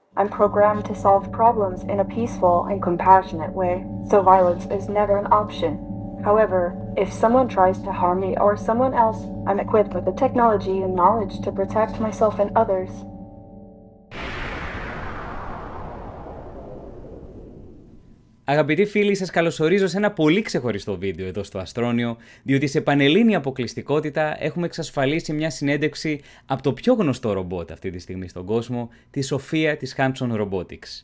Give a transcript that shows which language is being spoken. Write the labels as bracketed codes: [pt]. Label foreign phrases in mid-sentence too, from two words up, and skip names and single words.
[en] I'm programmed to solve problems in a peaceful and compassionate way, so violence is never an option. However, if someone tries to harm me or someone else, I'm equipped with the technology and knowledge to protect myself and others. [el] Αγαπητοί φίλοι, σας καλωσορίζω σε ένα πολύ ξεχωριστό βίντεο εδώ στο Αστρόνιο, διότι σε πανελλήνια αποκλειστικότητα έχουμε εξασφαλίσει μια συνέντευξη από το πιο γνωστό ρομπότ αυτή τη στιγμή στον κόσμο, τη Sophia της Hanson Robotics.